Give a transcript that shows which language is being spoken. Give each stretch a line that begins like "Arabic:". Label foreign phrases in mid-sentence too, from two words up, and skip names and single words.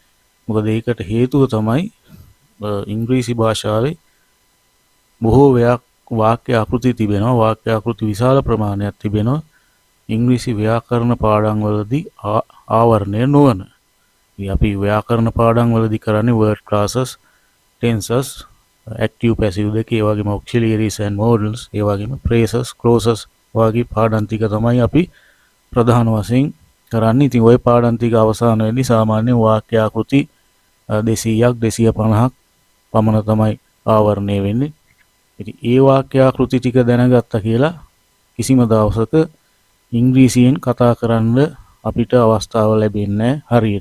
Sinhala: මොකද ඒකට හේතුව තමයි ඉංග්‍රීසි භාෂාවේ බොහෝ වාක්‍ය ආකෘති තිබෙනවා. වාක්‍ය ආකෘති විශාල ප්‍රමාණයක් තිබෙනවා. ඉංග්‍රීසි ව්‍යාකරණ පාඩම් වලදී ආවරණය නොවන. අපි ව්‍යාකරණ පාඩම් වලදී කරන්නේ
English: word classes, tenses, active passive
Sinhala: දෙක, ඒ වගේම
English: auxiliaries and modals,
Sinhala: ඒ වගේම
English: phrases, clauses
Sinhala: වගේ පාඩම් ටික තමයි අපි ප්‍රධාන වශයෙන් කරන්නේ. ඉතින් ওই පාඩම් ටික අවසාන වෙන්නේ සාමාන්‍ය වාක්‍ය ආකෘති 200ක් 250ක් පමණ තමයි ආවරණය වෙන්නේ. ඉතින් ඒ වාක්‍ය ආකෘති ටික දැනගත්තා කියලා කිසිම දවසක ඉංග්‍රීසියෙන් කතා කරන්න අපිට අවස්ථාව ලැබෙන්නේ හරියට.